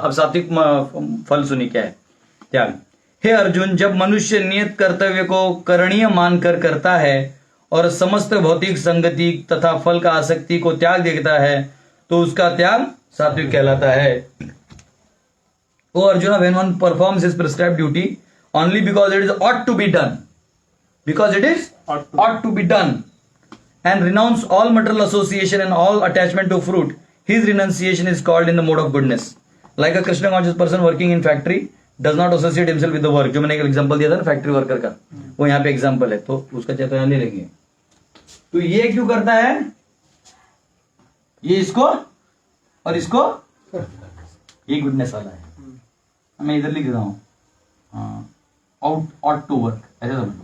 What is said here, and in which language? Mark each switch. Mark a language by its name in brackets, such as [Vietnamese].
[Hindi] अब सात्विक फल सुनी क्या है? त्याग। हे अर्जुन, जब मनुष्य नियत कर्तव्य को करणीय मानकर करता है और समस्त भौतिक संगति तथा फल का आसक्ति को त्याग देता है तो उसका त्याग सात्विक कहलाता है। [English] ओ Arjun, when one performs his prescribed duty only because it is ought to be done, because it is ought to be done, and renounce all material association and all attachment to fruit, his renunciation is called in the mode of goodness. Like a Krishna conscious person working in factory does not associate himself with the work. [Hindi] जो मैंने एक example दिया था ना factory worker का, वो यहाँ पे एग्जांपल है, तो उसका चाहे तो यहाँ ले लेंगे। तो ये क्यों करता है? ये इसको और इसको, ये गुडनेस वाला है। मैं इधर लिख रहा हूँ आउट टू वर्क, ऐसा समझो।